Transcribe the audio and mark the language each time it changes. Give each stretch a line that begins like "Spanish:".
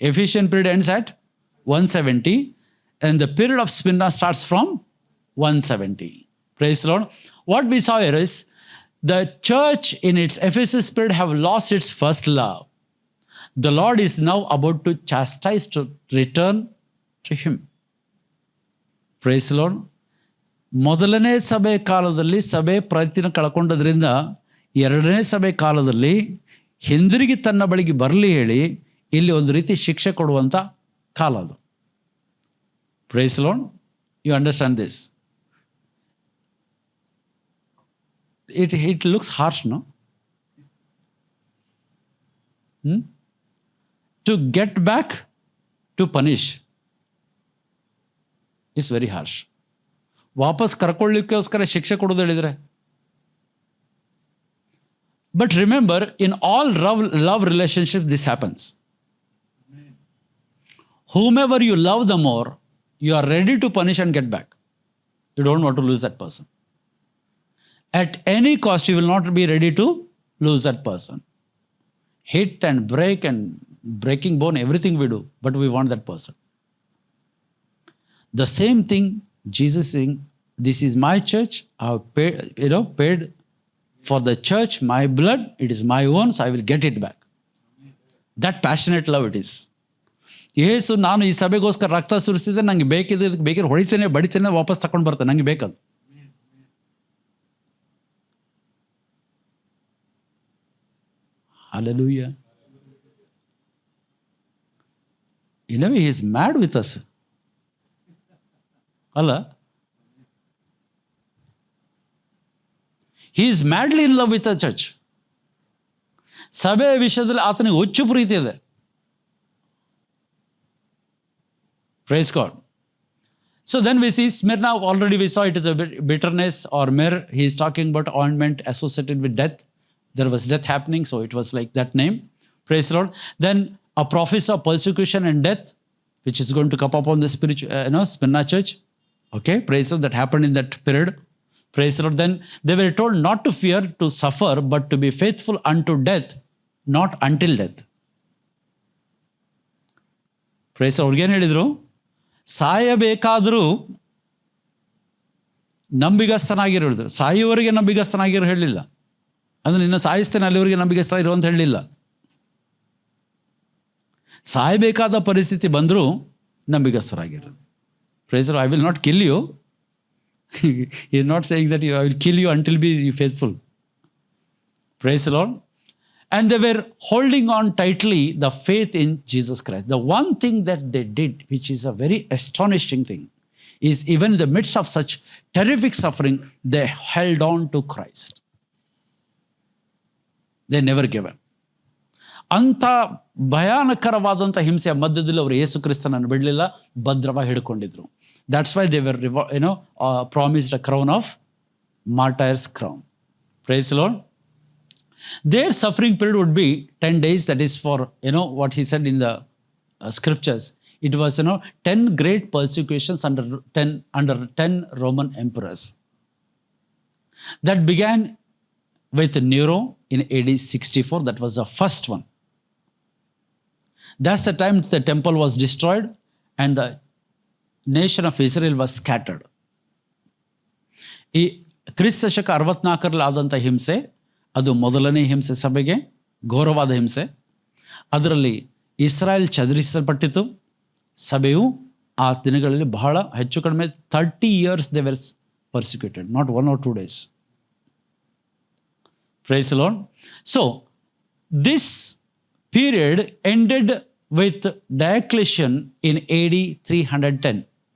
English: Ephesian period ends at 170 and the period of Smyrna starts from 170. Praise the Lord. What we saw here is the church in its Ephesus period have lost its first love. The Lord is now about to chastise to return to him. Praise the Lord.
Kannada: ಮೊದಲನೇ ಸಭೆ ಕಾಲದಲ್ಲಿ ಸಭೆ ಪ್ರಯತ್ನ ಕಳ್ಕೊಂಡದ್ರಿಂದ ಎರಡನೇ ಸಭೆ ಕಾಲದಲ್ಲಿ ಹಿಂದಿರುಗಿ ತನ್ನ ಬಳಿಗೆ ಬರಲಿ ಹೇಳಿ ಇಲ್ಲಿ ಒಂದು ರೀತಿ ಶಿಕ್ಷೆ ಕೊಡುವಂಥ ಕಾಲ ಅದು.
English: Praise the Lord. You understand this? It looks harsh, no? To get back to punish is very harsh.
Kannada: ವಾಪಸ್ ಕರ್ಕೊಳ್ಳಿಕ್ಕೋಸ್ಕರ ಶಿಕ್ಷೆ ಕೊಡೋದು ಹೇಳಿದ್ರೆ.
English: But remember, in all love relationship, this happens. Whomever you love the more, you are ready to punish and get back. You don't want to lose that person. At any cost, you will not be ready to lose that person. Hit and break and breaking bone, everything we do, but we want that person. The same thing Jesus saying, this is my church, I have paid for the church, my blood, it is my own, so I will get it back. That passionate love it is. Yesu ನಾನು ಈ ಸಭೆಗೋಸ್ಕರ ರಕ್ತ ಸುರಿಸಿದ್ರೆ ನಂಗೆ ಬೇಕಿದ್ರೆ ಹೊಡಿತೇನೆ ಬಡಿತೇನೆ ವಾಪಸ್ ತಗೊಂಡು ಬರ್ತೇನೆ, ನಂಗೆ ಬೇಕದು. Hallelujah. In a way, he is mad with us. Allah. He is madly in love with the church.
Kannada: ಸಭೆಯ ವಿಷಯದಲ್ಲಿ ಆತನಿಗೆ ಹುಚ್ಚು ಪ್ರೀತಿ ಇದೆ.
English: Praise God. So then we see Smyrna, already we saw it is a bitterness or myrrh. He is talking about ointment associated with death. There was death happening, so it was like that name. Praise the Lord. Then a prophecy of persecution and death, which is going to come upon the Smyrna church. Okay, praise the Lord, that happened in that period. Praise the Lord. Then they were told not to fear, to suffer, but to be faithful unto death, not until death. Praise the Lord.
Kannada: ಅವ್ರಿಗೇನು ಹೇಳಿದರು? ಸಾಯಬೇಕಾದರೂ ನಂಬಿಗಸ್ತನಾಗಿರೋದು, ಸಾಯುವವರೆಗೆ ನಂಬಿಗಸ್ತನಾಗಿರೋ ಹೇಳಲಿಲ್ಲ. ಅಂದರೆ ನಿನ್ನ ಸಾಯಿಸ್ತೇನೆ ಅಲ್ಲಿವರೆಗೆ ನಂಬಿಗಸ್ತ ಇರು ಅಂತ ಹೇಳಲಿಲ್ಲ. ಸಾಯಬೇಕಾದ ಪರಿಸ್ಥಿತಿ ಬಂದರೂ ನಂಬಿಗಸ್ತರಾಗಿರು.
English: Praise I will not kill you. He is not saying that I will kill you until be faithful. Praise the Lord. And they were holding on tightly the faith in Jesus Christ. The one thing that they did, which is a very astonishing thing, is even in the midst of such terrific suffering, they held on to Christ. They never gave up.
Kannada: ಅಂಥ ಭಯಾನಕರವಾದಂಥ ಹಿಂಸೆಯ ಮಧ್ಯದಲ್ಲಿ ಅವರು ಯೇಸು ಕ್ರಿಸ್ತನನ್ನು ಬಿಡಲಿಲ್ಲ, ಭದ್ರವಾಗಿ ಹಿಡ್ಕೊಂಡಿದ್ರು.
English: That's why they were promised a crown of martyr's crown. Praise the Lord. Their suffering period would be 10 days. That is for, what he said in the scriptures. It was, 10 great persecutions under 10 Roman emperors. That began with Nero in AD 64. That was the first one. That's the time the temple was destroyed and the nation of Israel was scattered.
Kannada: ಈ ಕ್ರಿಸ್ತ ಶಕ 64ರಲ್ಲಿ ಆದಂಥ ಹಿಂಸೆ, ಅದು ಮೊದಲನೇ ಹಿಂಸೆ, ಸಭೆಗೆ ಘೋರವಾದ ಹಿಂಸೆ. ಅದರಲ್ಲಿ ಇಸ್ರಾಯೇಲ್ ಚದುರಿಸಲ್ಪಟ್ಟಿತು. ಸಭೆಯು ಆ ದಿನಗಳಲ್ಲಿ ಬಹಳ ಹೆಚ್ಚು ಕಡಿಮೆ
English: 30 years they were persecuted, not 1 or 2 days. Praise the Lord. So this period ended with Diocletian in AD 310.